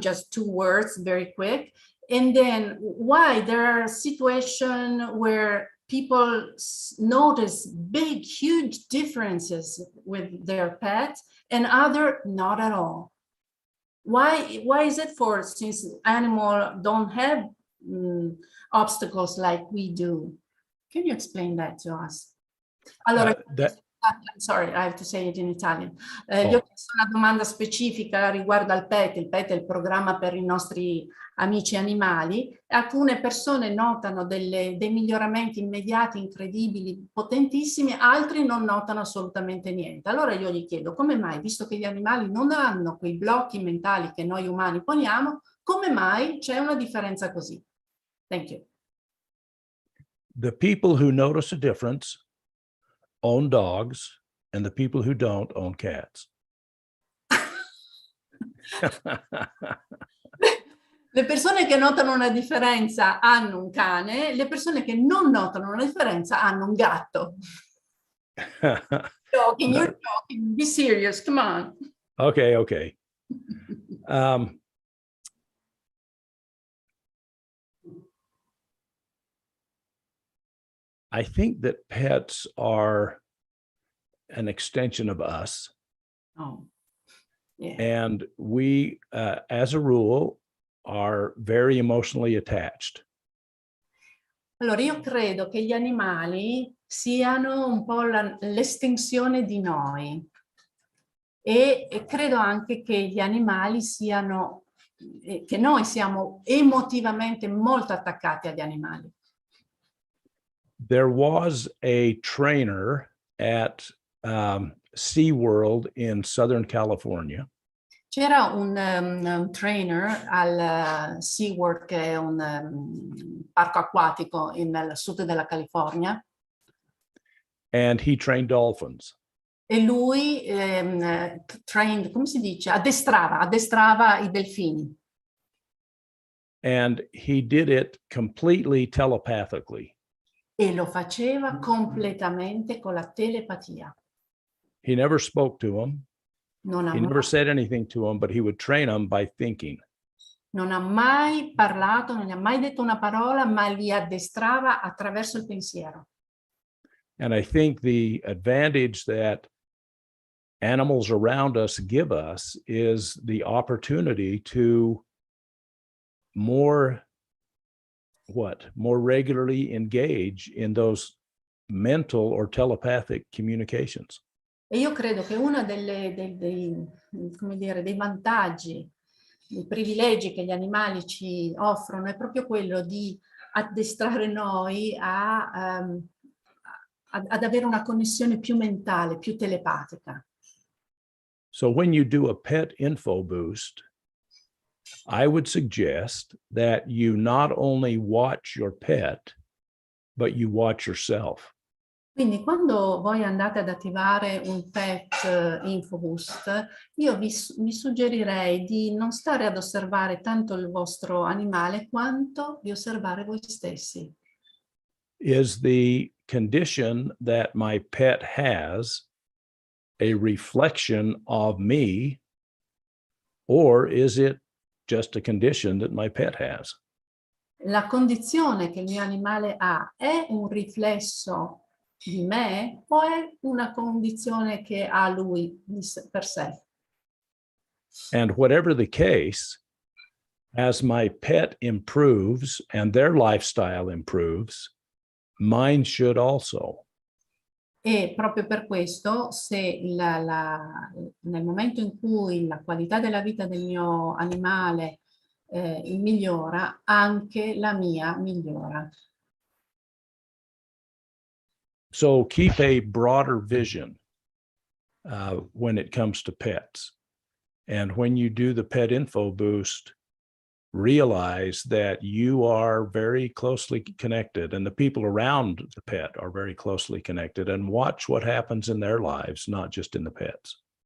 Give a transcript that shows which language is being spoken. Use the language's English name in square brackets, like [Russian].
[English] Just 2 words, very quick. And then why there are situations where people notice big, huge differences with their pet and other not at all. Why is it since animals don't have obstacles like we do? Can you explain that to us? Allora, I'm sorry, I have to say it in Italian. [Italian] Gli ho chiesto una domanda specifica riguardo al PET. Il PET è il programma per i nostri amici animali, alcune persone notano dei miglioramenti immediati, incredibili, potentissimi, altri non notano assolutamente niente. Allora io gli chiedo, come mai, visto che gli animali non hanno quei blocchi mentali che noi umani poniamo, come mai c'è una differenza così? [English] Thank you. The people who notice a difference own dogs, and the people who don't own cats. [Italian] Le persone che notano una differenza hanno un cane, le persone che non notano una differenza hanno un gatto. [English] Joking, you're joking. Be serious, come on. Okay, okay. I think that pets are an extension of us. Oh, yeah. And we, as a rule, are very emotionally attached. [Italian] Allora, io credo che gli animali siano un po' l'estensione di noi e credo anche che gli animali siano, che noi siamo emotivamente molto attaccati agli animali. [English] There was a trainer at SeaWorld in Southern California. [Italian] C'era un trainer al SeaWorld, che è un parco acquatico nel sud della California. [English] And he trained dolphins. [Italian] E lui trained, come si dice? Addestrava i delfini. [English] And he did it completely telepathically. [Italian] E lo faceva completamente con la telepatia. [English] He never spoke to them. He never said anything to them, but he would train them by thinking. [Italian] Non ha mai parlato, non gli ha mai detto una parola, ma li addestrava attraverso il pensiero. [English] And I think the advantage that animals around us give us is the opportunity to more regularly engage in those mental or telepathic communications. [Italian] E io credo che uno dei vantaggi, dei privilegi che gli animali ci offrono è proprio quello di addestrare noi ad avere una connessione più mentale, più telepatica. [English] So when you do a pet info boost, I would suggest that you not only watch your pet, but you watch yourself. [Italian] Quindi quando voi andate ad attivare un pet infoboost, io vi suggerirei di non stare ad osservare tanto il vostro animale quanto di osservare voi stessi. [English] Is the condition that my pet has a reflection of me, or is it just a condition that my pet has? [Italian] La condizione che il mio animale ha è un riflesso di me o è una condizione che ha lui per sé? [English] And whatever the case, as my pet improves and their lifestyle improves, mine should also. [Italian] E proprio per questo, se nel momento in cui la qualità della vita del mio animale migliora, anche la mia migliora. [English] So keep a broader vision when it comes to pets. And when you do the pet info boost, realize that you are very closely connected and the people around the pet are very closely connected, and watch what happens in their lives, not just in the pets.